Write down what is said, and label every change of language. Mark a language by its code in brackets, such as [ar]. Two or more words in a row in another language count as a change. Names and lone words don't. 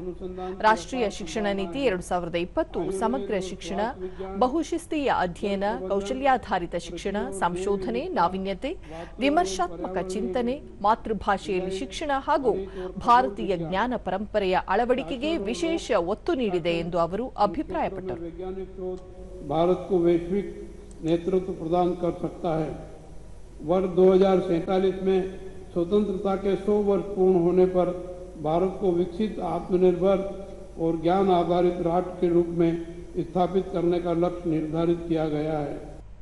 [kn] ರಾಷ್ಟ್ರೀಯ ಶಿಕ್ಷಣ ನೀತಿ 2020 ಸಮಗ್ರ ಶಿಕ್ಷಣ, ಬಹುಶಿಸ್ತೀಯ ಅಧ್ಯಯನ, ಕೌಶಲ್ಯಾಧಾರಿತ ಶಿಕ್ಷಣ, ಸಂಶೋಧನೆ, ನಾವೀನ್ಯತೆ, ವಿಮರ್ಶಾತ್ಮಕ ಚಿಂತನೆ, ಮಾತೃಭಾಷೆಯಲ್ಲಿ ಶಿಕ್ಷಣ ಹಾಗೂ ಭಾರತೀಯ ಜ್ಞಾನ ಪರಂಪರೆಯ ಅಳವಡಿಕೆಗೆ ವಿಶೇಷ ಒತ್ತು ನೀಡಿದೆ ಎಂದು ಅವರು ಅಭಿಪ್ರಾಯಪಟ್ಟರು. ಭಾರತಕ್ಕೆ ವೈಶ್ವಿಕ ನೇತೃತ್ವ ಪ್ರದಾನ [hi] कर सकता है. वर्ष 2047 में स्वतंत्रता के 100 वर्ष पूर्ण होने पर भारत को विकसित, आत्मनिर्भर और ज्ञान आधारित राष्ट्र के रूप में स्थापित करने का लक्ष्य निर्धारित किया गया है.